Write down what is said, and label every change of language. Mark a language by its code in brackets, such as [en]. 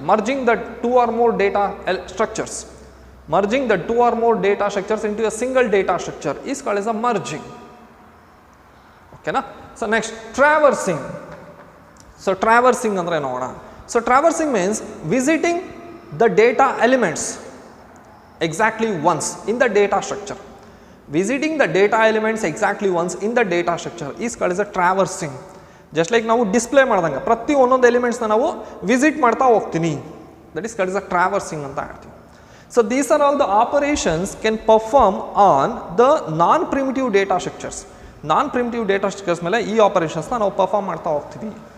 [en] Merging the 2 or more data structures, merging the 2 or more data structures into a single data structure is called as merging. ಓಕೆನಾ. So next traversing. So traversing ಅಂದರೆ ನೋಡೋಣ. So traversing means visiting the data elements exactly once in the data structure. Visiting the data elements exactly once in the data structure is called as a traversing. [kn] Just like ನಾವು display ಮಾಡ್ದಂಗೆ ಪ್ರತಿ ಒಂದೊಂದು ಎಲಿಮೆಂಟ್ಸ್ನ ನಾವು visit ಮಾಡ್ತಾ ಹೋಗ್ತೀನಿ, [en] that is called as a traversing [kn] ಅಂತ ಹೇಳ್ತೀವಿ. [en] So these are all the operations can perform on the non primitive data structures. [kn] Non primitive data structures ಮೇಲೆ ಈ ಆಪರೇಷನ್ಸ್ನ ನಾವು ಪರ್ಫಾರ್ಮ್ ಮಾಡ್ತಾ ಹೋಗ್ತೀವಿ.